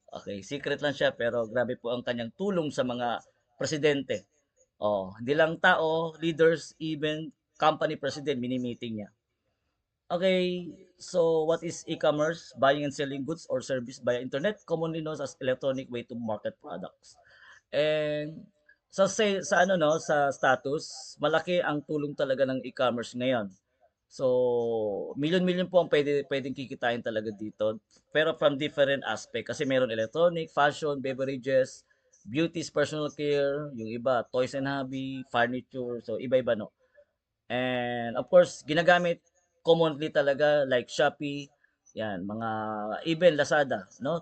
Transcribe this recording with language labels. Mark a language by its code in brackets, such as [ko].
[tl] Okay, secret lang siya pero grabe po ang kanyang tulong sa mga presidente. Oh, hindi lang tao, leaders, [en] even company president [tl] mini-meeting niya. [en] Okay, so what is e-commerce? Buying and selling goods or service via internet, commonly known as electronic way to market products. [tl] And sa ano no, sa status, malaki ang tulong talaga ng e-commerce ngayon. So, milyon-milyon po ang pwedeng kikitain talaga dito. Pero [en] from different aspect [tl] kasi meron electronic, fashion, beverages, beauties, personal care, yung iba, toys and hobby, furniture. So, iba-iba no. And of course, ginagamit commonly talaga like Shopee, yan, mga even Lazada, no?